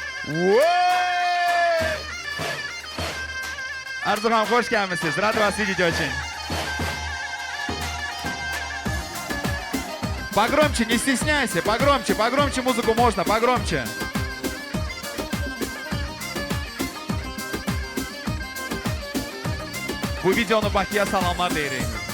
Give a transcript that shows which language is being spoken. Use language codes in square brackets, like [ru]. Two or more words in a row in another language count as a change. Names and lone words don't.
[az] Arzuhan, hoş gelmişsiniz. [ru] Рад вас видеть очень. Погромче, не стесняйся. Погромче, погромче музыку можно, погромче. [az] Bu videonu Bakıya salamlar deyirik.